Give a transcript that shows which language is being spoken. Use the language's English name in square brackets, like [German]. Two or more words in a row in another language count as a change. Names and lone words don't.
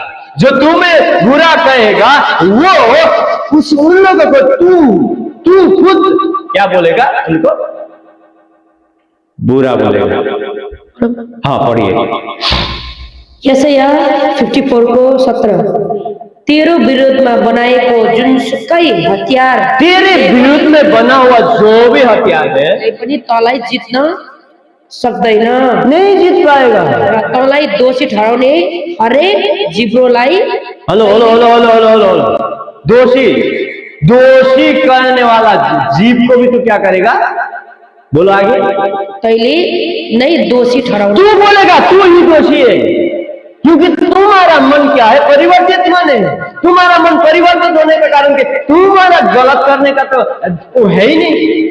[Hindi] जो तुम्हें बुरा कहेगा वो उन लोगों को तू खुद क्या बोलेगा, उनको बुरा बोलेगा। हाँ पढ़िए [Nepali] यशायाह 54:17, [Hindi] तेरे विरोध में [Nepali] बनाएको जुनसुकै हतियार, [Hindi] तेरे विरुद्ध में बना हुआ जो भी हथियार है [Nepali] पनि तँलाई जित्न सक्दैन, [Hindi] नहीं जीत पाएगा। [Nepali] र तँलाई दोषी ठहराउने हरेक जिब्रोलाई, [Hindi] हेलो हेलो हेलो हेलो हेलो हेलो, दोषी करने वाला जीव को भी तो क्या करेगा, बोलो आगे, [Nepali] तैले नहीं दोषी ठहराउने। [Hindi] तू बोलेगा तू ही दोषी है, क्योंकि तुम्हारा मन क्या है, परिवर्तित मन है। तुम्हारा मन परिवर्तित होने के कारण के तुम्हारा गलत करने का तो है ही नहीं।